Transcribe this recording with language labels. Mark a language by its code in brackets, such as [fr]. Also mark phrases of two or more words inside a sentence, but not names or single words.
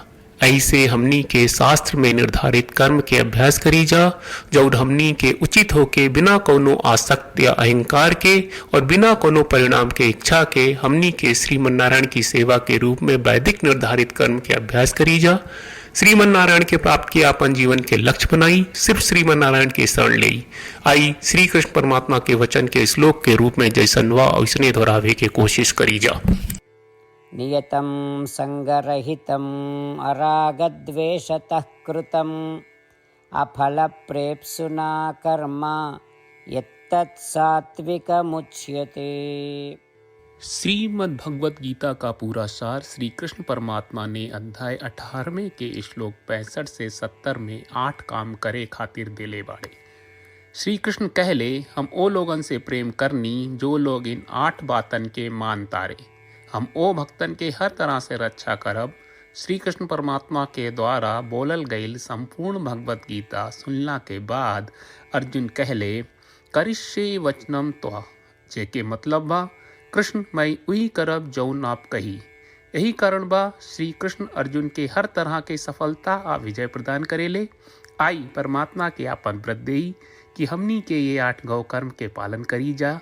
[bho] ऐसे हमनी के शास्त्र में निर्धारित कर्म के अभ्यास करी जा, जौन हमनी के उचित होके बिना कोनो आसक्ति या अहंकार के और बिना कोनो परिणाम के इच्छा के हमनी के श्रीमन नारायण की सेवा के रूप में वैदिक निर्धारित कर्म के अभ्यास करी जा। श्रीमन नारायण के प्राप्त किया अपन जीवन के लक्ष्य बनाई, सिर्फ श्रीमन नारायण के शरण ले आई। श्री कृष्ण परमात्मा के वचन के श्लोक के रूप में जैसन वा वैसने दोहरावे के कोशिश करी जा। [sa] नियतं संगरहितम् अरागद्वेषतः कृतम् अफलप्रेप्सुना कर्म यत्तत् सात्विकमुच्यते। [bho] श्रीमद् भगवत गीता का पूरा सार श्री कृष्ण परमात्मा ने अध्याय 18वें के श्लोक 65 से 70 में 8 काम करे खातिर देले बाड़े। श्री कृष्ण कहले, हम ओ लोगन से प्रेम करनी जो लोग इन 8 बातन के मान तारे। हम ओ भक्तन के हर तरह से रक्षा करब। श्री कृष्ण परमात्मा के द्वारा बोलल गईल संपूर्ण भगवत गीता सुनला के बाद अर्जुन कहले, [sa] करिष्ये वचनम त्वा, [bho] जेके मतलब बा, कृष्ण मैं उही करब जौन आप कही। यही कारण बा श्री कृष्ण अर्जुन के हर तरह के सफलता आ विजय प्रदान करेले। आई परमात्मा के आपन व्रत देई कि हमनी के ये 8 गौ कर्म के पालन करी जा।